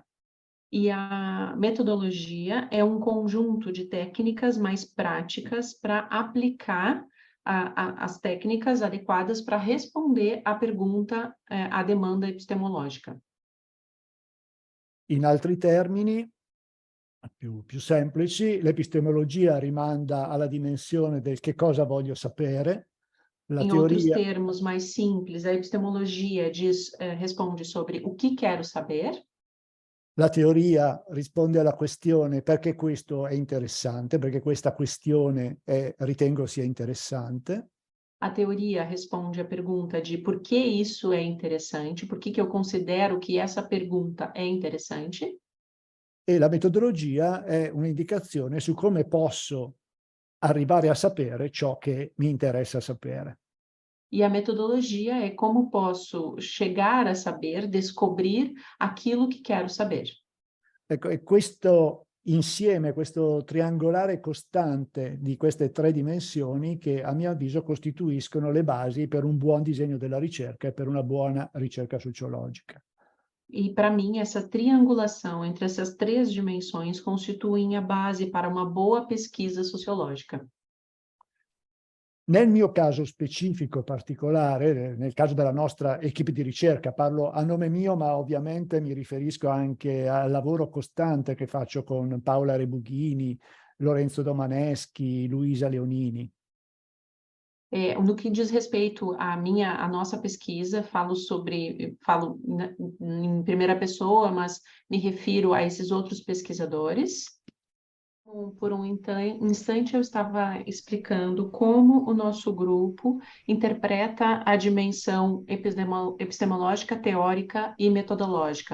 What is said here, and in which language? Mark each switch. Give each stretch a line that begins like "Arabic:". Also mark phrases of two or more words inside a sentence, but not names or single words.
Portuguese: E a metodologia é um conjunto de técnicas mais práticas para aplicar as técnicas adequadas para responder à pergunta, à demanda epistemológica.
Italian: In altri termini, più semplici, l'epistemologia rimanda alla dimensione del che cosa voglio sapere, la
Portuguese: Em outros
Italian: teoria,
Portuguese: termos mais simples, a epistemologia responde sobre o que quero saber.
Italian: la teoria risponde alla questione perché questo è interessante, perché questa questione ritengo sia interessante.
Portuguese: A teoria responde a pergunta de por que isso é interessante, por que eu considero que essa pergunta é interessante.
Italian: E la metodologia è un'indicazione su come posso arrivare a sapere ciò che mi interessa sapere.
Portuguese: E a metodologia é como posso chegar a saber, descobrir aquilo que quero saber.
Italian: Ecco, e questo insieme, questo triangolare costante di queste tre dimensioni che a mio avviso costituiscono le basi per un buon disegno della ricerca e per una buona ricerca sociologica.
Portuguese: E, para mim, essa triangulação entre essas três dimensões constituem a base para uma boa pesquisa sociológica.
Italian: Nel mio caso specifico particolare, nel caso della nostra equipe di ricerca, parlo a nome mio, ma ovviamente mi riferisco anche al lavoro costante che faccio con Paola Rebughini, Lorenzo Domaneschi, Luisa Leonini.
Portuguese: No que diz respeito à nossa pesquisa, falo em primeira pessoa, mas me refiro a esses outros pesquisadores. Por um instante, eu estava explicando como o nosso grupo interpreta a dimensão epistemológica, teórica e metodológica.